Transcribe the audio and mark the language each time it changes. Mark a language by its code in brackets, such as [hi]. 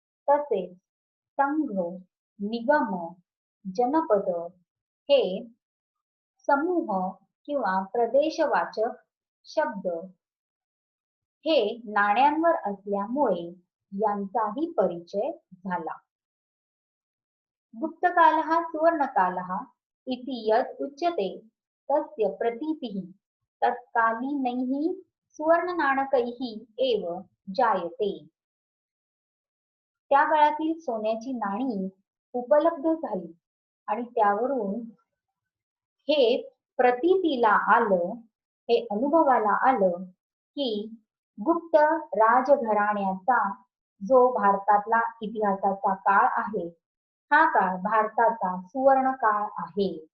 [mr] तसेच संघ, निगम, जनपद हे समूह किंवा प्रदेशवाचक शब्द हे नाण्यांवर असल्यामुळे यांचाही परिचय झाला. [sa] गुप्तकालः सुवर्णकालः इति यत् उच्यते तस्य प्रतीतिः तत्कालीनैः सुवर्णनाणकैः एव जायते. [mr] त्या काळातील सोन्याची नाणी उपलब्ध झाली आणि त्यावरून हे प्रतीतीला आलं, हे अनुभवाला आलं की गुप्त राजघराण्याचा जो भारतातला इतिहासाचा काळ आहे, हा काळ भारताचा सुवर्ण काळ आहे.